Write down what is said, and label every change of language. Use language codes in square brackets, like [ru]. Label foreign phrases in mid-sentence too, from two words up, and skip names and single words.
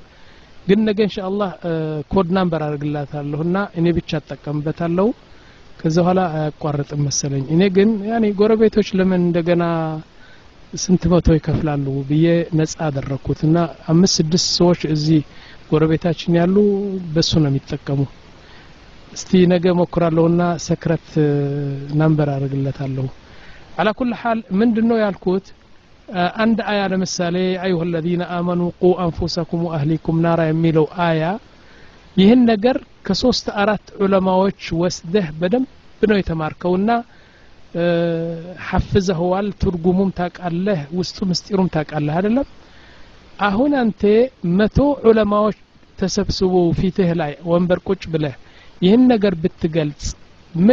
[am] ግን ነገ ኢንሻአላህ ኮድ ናምበር አድርግላታለሁና እኔ ብቻ ተጠቀምበታለሁ ከዛ በኋላ አያቋርጥም መሰለኝ እኔ ግን ያኔ ጎረቤቶች ለምን እንደገና ስንት መቶ ይከፍላሉ ብዬ ነፃ አደረኩትና 5-6 ሰዎች እዚህ ጎረቤታችን ያሉ በሱ ነው የሚጠቀሙ እስቲ ነገ ሞክራለሁና ሰክረት ነምበር አረግለታለሁ [ar] على كل حال [am] ምንድነው ያልኩት አንድ አያ ለምሳሌ [ar] أيها الذين آمنوا قوا أنفسكم وأهليكم نارا [am] የሚለው አያ ይህን ነገር ከ3-4 ዑለማዎች ወስደህ በደንብ ነው የተማርከውና حفظهዋል ትርጉሙም ታቃለህ ውስጡ ምስጢሩም ታቃለህ አይደለም አሁን አንተ 100 ዑለማዎች ተሰብስበው ፊትህ ላይ ወንበር ቁጭ ብለህ ይህን ነገር ብትገልጽ ምን